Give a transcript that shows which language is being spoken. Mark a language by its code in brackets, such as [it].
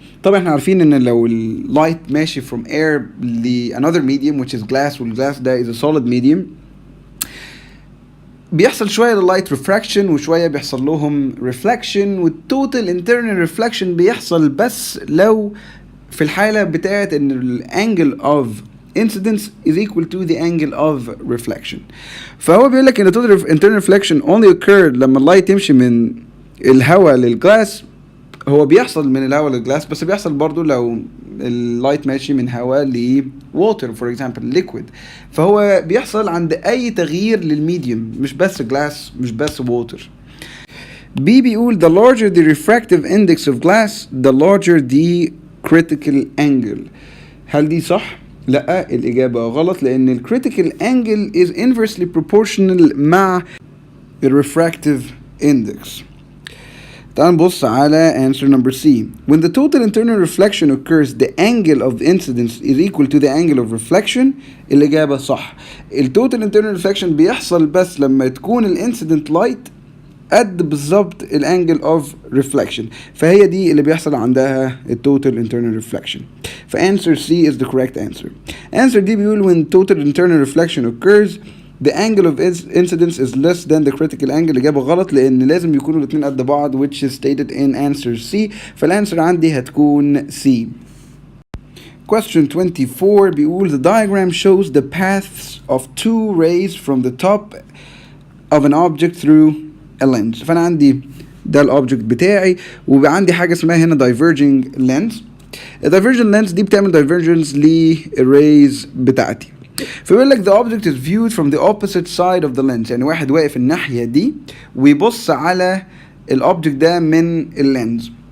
[ar] طبعا احنا عارفين ان لو اللايت ماشي [en] from air [ar] ل [en] another medium which is glass، [ar] والglass ده [en] is a solid medium، [ar] بيحصل شوية لللايت refraction وشوية بيحصل لهم reflection، والtotal internal reflection بيحصل بس لو في الحالة بتاعت ان الانجل [en] of incidence is equal to the angle of reflection. [ar] فهو بيقول لك ان [en] total internal reflection only occurred [ar] لما اللايت يمشي من الهواء للجلاس. هو بيحصل من الهواء للجلاس، بس بيحصل برضو لو اللايت ماشي من هواء ل [en] water for example liquid. [ar] فهو بيحصل عند اي تغيير للميديوم، مش بس جلاس مش بس water. [en] B بيقول the larger the refractive index of glass the larger the critical angle. [ar] هل دي صح؟ لا، الإجابة غلط، لأن ال critical angle [en] is inversely proportional [ar] مع ال refractive index. تعال نبص على answer number C. [en] When the total internal reflection occurs the angle of the incidence is equal to the angle of reflection. [ar] الإجابة صح. ال [en] total internal reflection [ar] بيحصل بس لما تكون ال incident light قد بالظبط الانجل اوف ريفلكشن، فهي دي اللي بيحصل عندها التوتال انترنال ريفلكشن. فانسر سي [en] is the correct answer. answer [ar] دي بيقول [en] when total internal reflection occurs the angle of incidence is less than the critical angle. [ar] اجابه غلط، لان لازم يكونوا الاثنين قد بعض [en] which is stated in answer C. [ar] فالانسر عندي هتكون C. [en] Question 24 [ar] بيقول [en] the diagram shows the paths of two rays from the top of an object through a lens. [ar] فانا عندي ده الاوبجكت بتاعي، وبقى عندي حاجه اسمها هنا [en] diverging lens. [ar] الدايفرجن لينس دي بتعمل divergence للريز بتاعتي. فبيقول لك [en] the object is viewed from the opposite side of the lens، [ar] يعني واحد واقف الناحيه دي ويبص على الاوبجكت ده من اللينز.